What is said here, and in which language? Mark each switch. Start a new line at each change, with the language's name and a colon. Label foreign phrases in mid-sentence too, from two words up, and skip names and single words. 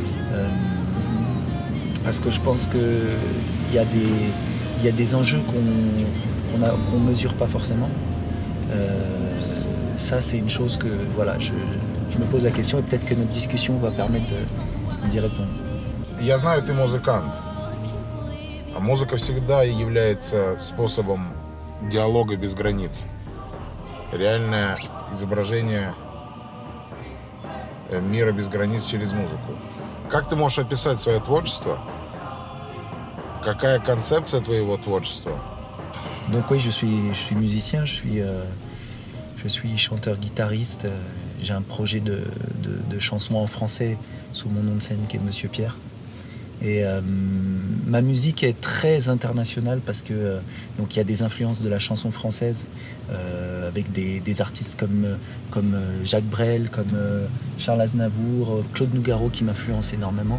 French: Parce que je pense qu'il y a des enjeux qu'on mesure pas forcément. Ça, c'est une chose que voilà, je me pose la question et peut-être que notre discussion va permettre d'y répondre.
Russian: Я знаю, ты музыкант. А музыка всегда является способом диалога без границ. Реальное изображение мира без границ через музыку. Как ты можешь описать свое творчество? Какая концепция твоего творчества?
French: Donc oui, je suis musicien, je suis chanteur-guitariste. J'ai un projet de chanson en français sous mon nom de scène qui est Monsieur Pierre. Et ma musique est très internationale parce que donc il y a des influences de la chanson française avec des artistes comme Jacques Brel, comme Charles Aznavour, Claude Nougaro qui m'influencent énormément.